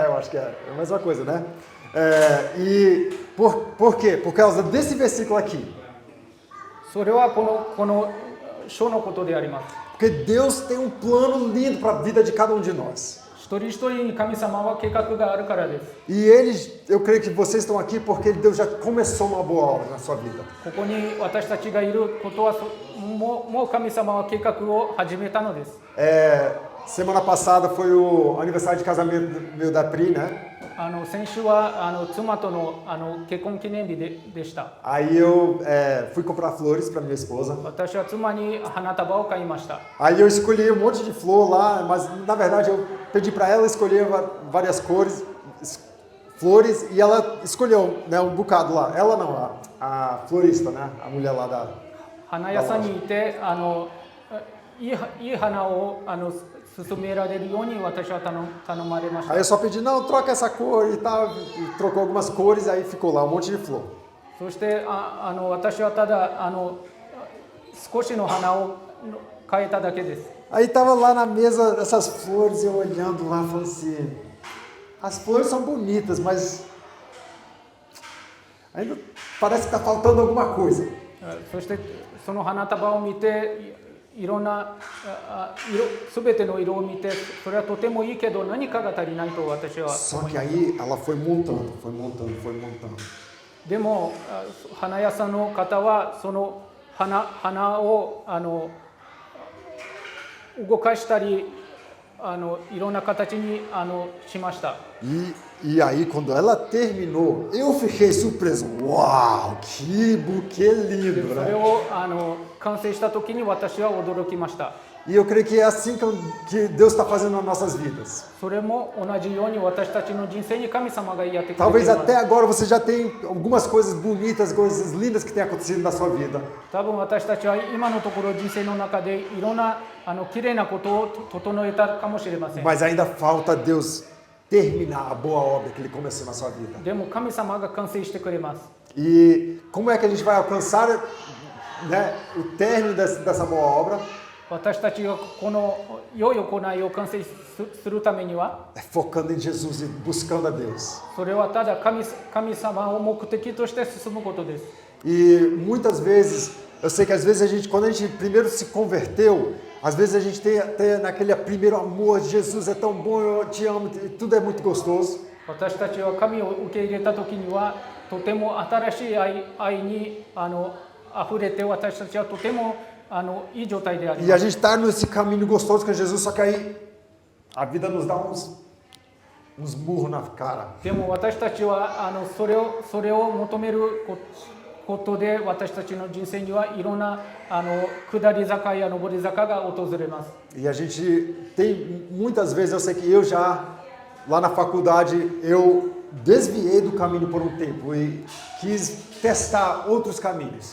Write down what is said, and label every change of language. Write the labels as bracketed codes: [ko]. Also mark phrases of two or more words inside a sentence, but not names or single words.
[pt] Eu acho que é a mesma coisa, né? E por quê? Por causa desse versículo aqui. [ja] それはこの書のことであります。 [pt] Porque Deus tem um plano lindo para a vida de cada um de nós. [ja] 一人一人に神様は計画があるからです。 [pt] E eu creio que vocês estão aqui porque Deus já começou uma boa obra na sua vida. [ja] ここに私たちがいることはもう神様は計画を始めたのです。 [pt] Semana passada foi o aniversário de casamento meu da Pri, né? [ja] 先週は妻との結婚記念日でした。 [pt] Aí eu fui comprar flores para minha esposa. [ja] 私は妻に花束を買いました。 [pt] Aí eu escolhi um monte de flor lá, mas na verdade eu pedi para ela escolher várias cores, flores, e ela escolheu, né, um bocado lá. Ela não, a florista, né? A mulher lá da. [ja] 花屋さんにいていい花を勧められるように私は頼まれました。 [pt] Aí eu só pedi, não, troca essa cor e tal, e trocou algumas cores, aí ficou lá um monte de flor. [ja] そして私はただ少しの花を変えただけです。 [pt] Aí tava lá na mesa essas flores, eu olhando lá, falando assim, as flores são bonitas, mas ainda parece que tá faltando alguma coisa. [ja] そしてその花束を見ていろんな全ての色を見てそれはとてもいいけど何かが足りないと私は [pt] Só que aí ela foi montando. [ja] でも花屋さんの方はその花を動かしたりいろんな形にしました。 [pt] E aí quando ela terminou, eu fiquei surpreso. Uau, que buquê lindo, [ja] それ [pt] né? [ja] を完成した時に私は驚きました。 [pt] E eu creio que é assim que Deus está fazendo nas nossas vidas. [ja] それも同じように私たちの人生に神様がやってくれてい [pt] Talvez [ja] ます。 [pt] até agora você já tem algumas coisas bonitas, coisas lindas que têm acontecido na sua vida. [ja] 多分私たちは今のところ人生の中でいろんな綺麗なことを整えたかもしれません。 [pt] Mas ainda falta Deus terminar a boa obra que Ele começou na sua vida. [ja] でも神様が完成してくれます。 [pt] E como é que a gente vai alcançar, né, o término dessa boa obra? [ja] 私たちがこの良い行いを完成するためには [pt] É focando em Jesus e buscando a Deus. [ja] それはただ神様を目的として進むことです。 [pt] E muitas vezes, eu sei que às vezes quando a gente primeiro se converteu, às vezes a gente tem naquele primeiro amor, Jesus é tão bom, eu te amo, e tudo é muito gostoso. [ja] 私たちは神を受け入れた時にはとても新しい愛に溢れて私たちはとてもいい状態であり [pt] E [ja] ま [pt] a [ja] す。 [pt] gente está nesse caminho gostoso com Jesus, só que aí a vida nos dá uns murros na cara. [ja] でも私たちはそれを求めることで私たちの人生にはいろんな下り坂や上り坂が訪れます。 [pt] E a gente tem, muitas vezes eu sei que eu já, lá na faculdade, eu desviei do caminho por um tempo e quis testar outros caminhos.